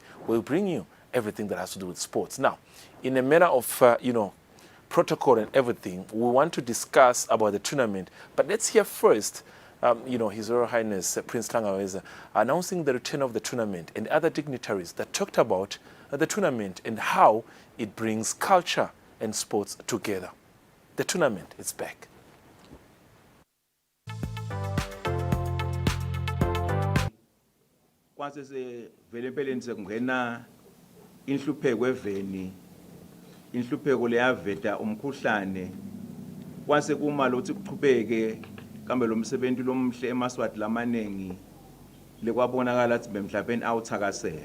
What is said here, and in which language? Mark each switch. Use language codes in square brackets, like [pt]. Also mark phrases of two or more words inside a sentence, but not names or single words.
[en] We'll bring you everything that has to do with sports. Now, in a manner of protocol and everything, we want to discuss about the tournament, but let's hear first His Royal Highness Prince Tlangaweza announcing the return of the tournament and other dignitaries that talked about the tournament and how it brings culture and sports together. The tournament is back. [ss] Kwase sevele empeleni sekungena inhlupheko eveni, inhlupheko leyaveta umkhuhlane, kwase kuma lothi kuchubeke kambe lo msebenzi lomhle emaswati lamanengi lekwabonakala ukuthi bemhlabeni awuthakasela.